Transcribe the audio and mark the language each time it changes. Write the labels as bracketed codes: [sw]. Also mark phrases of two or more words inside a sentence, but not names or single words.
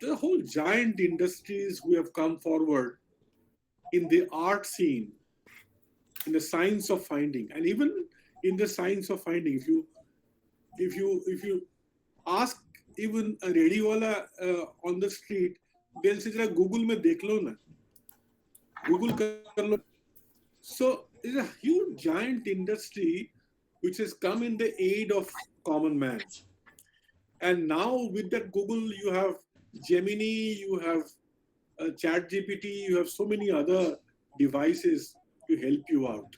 [en] the whole giant industries who have come forward in the art scene, in the science of finding, and even in the science of finding. If you ask even a radiwala on the street, they'll say, [hi] "Jara Google में देख लो ना, Google कर लो ना." [en] So it's a huge giant industry which has come in the aid of common man. And now with that Google, you have Gemini, you have Chat GPT, you have so many other devices to help you out.